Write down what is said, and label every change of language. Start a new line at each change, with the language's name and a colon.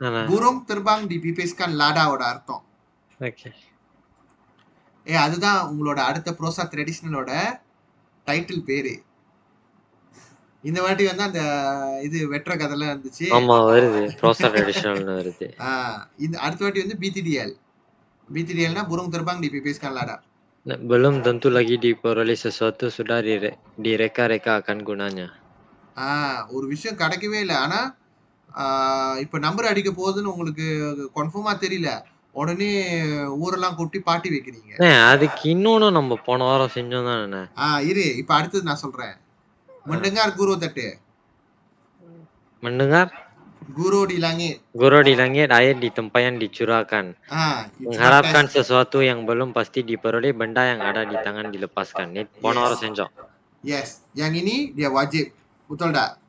Malay: burung terbang dipipiskan ladaவோட
Tamil: அர்த்தம். Okay. அதுதான் உங்களோட அடுத்த ப்ரோசா ட்ரெடிஷனலோட டைட்டில் பேரு. இந்த வாட்டி வந்து அந்த இது வெற்ற கதைலாம் இருந்துச்சு. ஆமா வருது, ப்ரோசா ட்ரெடிஷனல்னு வருது. இந்த அடுத்த வாட்டி வந்து BTDL.
Malay: BTDLனா burung terbang dipipiskan lada. Belum tentu lagi diperoleh sesuatu sudah direka-reka akan gunanya.
Tamil: ஒரு விஷயம் கிடைக்கவே இல்லை, ஆனா இப்ப நம்பர் அடிக்க போகுதுன்னு உங்களுக்கு கன்ஃபார்மா தெரியல, உடனே ஊரெல்லாம் கூட்டி பாட்டி வைக்கிறீங்க. அதுக்கு இன்னொன்னு நம்ம போன வாரம் செஞ்சோம் தானே. இரு, இப்ப அடுத்தது நான் சொல்றேன்.
Malay: mendengar guru tadi. Mendengar guru di langit. Guru di langit, air di tempayan dicurahkan. Mengharapkan sesuatu yang belum pasti diperoleh, benda yang ada di tangan dilepaskan. Ini
Tamil: போன வாரம் செஞ்சோம்.
Malay: Yes, yang ini dia wajib, betul tak?